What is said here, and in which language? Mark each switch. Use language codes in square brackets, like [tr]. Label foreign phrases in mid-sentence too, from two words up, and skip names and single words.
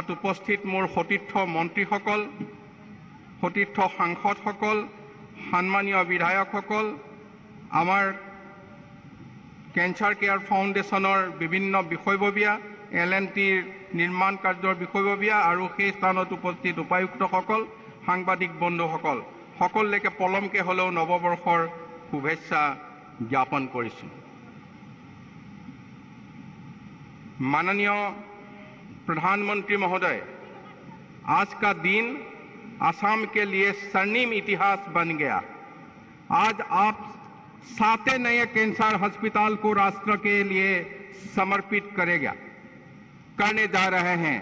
[as] উপস্থিত মোৰ সতীৰ্থ মন্ত্ৰীসকল, সতীৰ্থ সাংসদসকল, সন্মানীয় বিধায়কসকল, আমাৰ কেঞ্চাৰ কেয়াৰ ফাউণ্ডেশ্যনৰ বিভিন্ন বিষয়ববীয়া, L&Tৰ নিৰ্মাণ কাৰ্যৰ বিষয়ববীয়া আৰু সেই স্থানত উপস্থিত উপায়ুক্তসকল, সাংবাদিক বন্ধুসকল, সকলোকে পলমকে হ'লেও নৱবৰ্ষৰ শুভেচ্ছা জ্ঞাপন কৰিছোঁ। [hi] माननीय प्रधानमंत्री महोदय, आज का दिन असम के लिए स्वर्णिम इतिहास बन गया। आज आप 7 नए कैंसर अस्पताल को राष्ट्र के लिए समर्पित करने जा रहे हैं।